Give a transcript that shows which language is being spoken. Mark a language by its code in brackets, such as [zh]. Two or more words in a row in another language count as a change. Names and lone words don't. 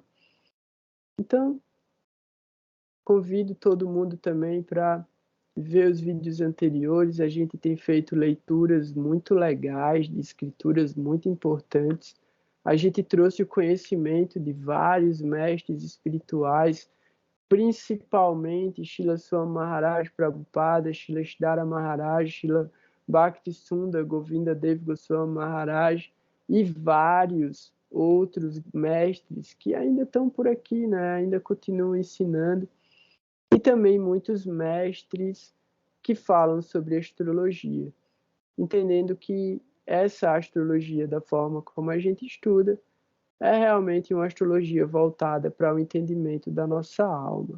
[pt] Então, convido todo mundo também para ver os vídeos anteriores. A gente tem feito leituras muito legais, de escrituras muito importantes. A gente trouxe o conhecimento de vários mestres espirituais, principalmente Srila Swami Maharaj Prabhupada, Srila Siddhara Maharaj, Srila Bhakti Sundar Govinda Dev Goswami Maharaj e vários outros mestres que ainda estão por aqui, né? Ainda continuam ensinando. E também muitos mestres que falam sobre astrologia, entendendo que essa astrologia, da forma como a gente estuda, é realmente uma astrologia voltada para o entendimento da nossa alma.